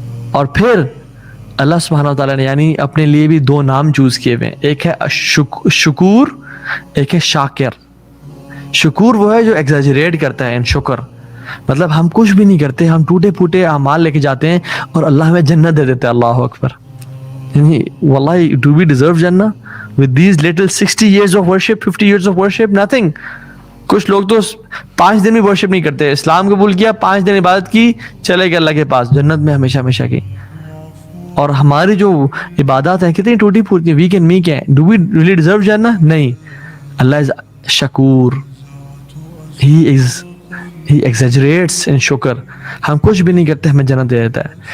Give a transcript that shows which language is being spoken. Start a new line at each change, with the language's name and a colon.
Urdu: اور پھر اللہ سبحانہ و تعالیٰ نے یعنی اپنے لیے بھی دو نام چوز کیے ہوئے ہیں, ایک ہے شکور, ایک ہے شاکر. شکور وہ ہے جو ایگزیجریٹ کرتا ہے, ان شکر مطلب ہم کچھ بھی نہیں کرتے, ہم ٹوٹے پھوٹے اعمال لے کے جاتے ہیں اور اللہ ہمیں جنت دے دیتے ہیں. اللہ اکبر. یعنی واللہ
English: Do we deserve جنہ with these little 60 years of worship, 50 years of worship, nothing.
Urdu: کچھ لوگ تو 5 دن بھی ورشپ نہیں کرتے, اسلام قبول کیا, 5 دن عبادت کی, چلے گئے اللہ کے پاس, جنت میں ہمیشہ ہمیشہ کی. اور ہماری جو عبادات ہیں کتنی ٹوٹی پھوٹی,
English: weak and meek
Urdu: ہیں.
English: Do we really deserve جنہ؟
Urdu: نہیں.
English: اللہ از شکور, he exaggerates in شکر,
Urdu: ہم کچھ بھی نہیں کرتے ہمیں جنت دے دیتا ہے.